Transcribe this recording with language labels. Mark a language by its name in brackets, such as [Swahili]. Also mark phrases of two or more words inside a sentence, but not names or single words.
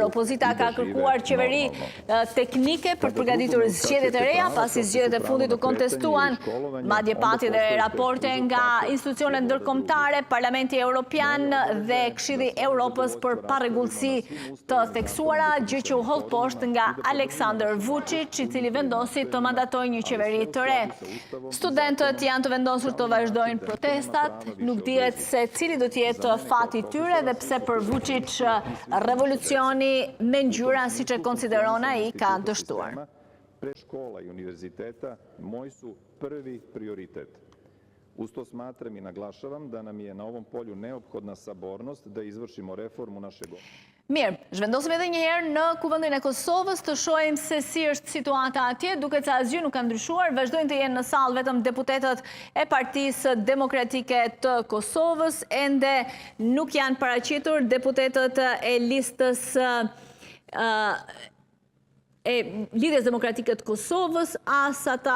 [Albanian] Opozita ka kërkuar qeveri teknike për përgatitur zgjedhjet e reja, pasi zgjedhjet e fundit u kontestuan, madje pati dhe raporte nga institucionet ndërkombëtare, Parlamenti Evropian dhe Këshilli i Evropës për parregullsi të theksuara, gjë që u hodh poshtë nga Aleksandar Vučić, i cili vendosi të mandatojë një qeveri të re. Studentët janë të vendosur të vazhdojnë protestat, nuk dihet se cili do të jetë fati i tyre dhe pse për Vučić revolucioni me ngjyra, siç e konsideron ai, ka dështuar. [Serbian] Škola i univerziteta moj su prvi prioritet. Uz to smatram i naglašavam da nam je na ovom polju neophodna sabornost da izvršimo reformu našeg. [Albanian] Mirë, zhvendosim edhe një herë në kuvendin e Kosovës të shohim se si është situata atje, duket se asgjë nuk ka ndryshuar. Vazhdojnë të jenë në sallë vetëm deputetët e Partisë Demokratike të Kosovës, ende nuk janë paraqitur deputetët e listës e Lidhjes Demokratike të Kosovës, as ata